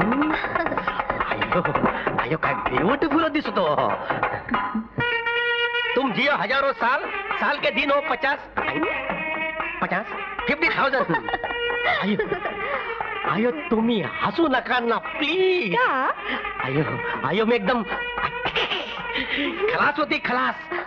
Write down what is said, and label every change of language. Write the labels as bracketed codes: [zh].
[mr] आयो काय ब्यूटीफुल दिसतो. [hi] तुम जियो हजारों साल, साल के दिन हो 50 50,000. [mr] आयो आयो तुम्ही हसू नका ना प्लीज. आयो आयो मी एकदम खलास होती खलास.